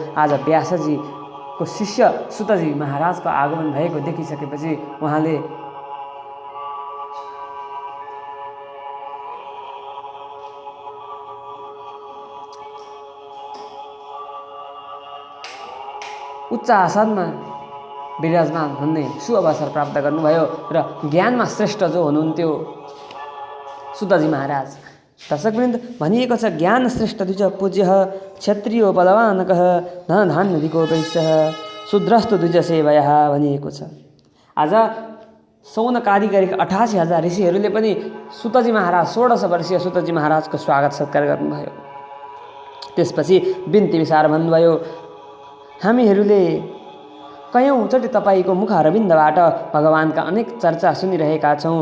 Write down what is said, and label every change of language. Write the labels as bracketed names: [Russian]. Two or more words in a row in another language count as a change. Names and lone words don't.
[Nepali] आज व्यासजीको शिष्य सुतजी महाराजको आगमन भएको देखिसकेपछि उहाँले उच्च आसनमा विराजमान हुने सुअवसर प्राप्त गर्नुभयो र ज्ञानमा श्रेष्ठ जो हुनुहुन्थ्यो सुतजी महाराज, दर्शकवृन्द, भनिएको छ [Sanskrit] ज्ञान श्रेष्ठ द्विज पूज्यः क्षत्रियो बलवानकः धन धान्य अधिको वैश्यः शूद्रस्तु द्विज सेवयः [Nepali] भनिएको छ। आज सौनकादि गरेका 88,000 ऋषिहरूले पनि सुतजी महाराज 1600 वर्षीय सुतजी महाराजको स्वागत सत्कार गर्नुभयो। त्यसपछि बिन्ती बिसार भन्नुभयो, हामीहरूले कयौँचोटि तपाईँको मुखारविन्दबाट भगवानका अनेक चर्चा सुनिरहेका छौँ।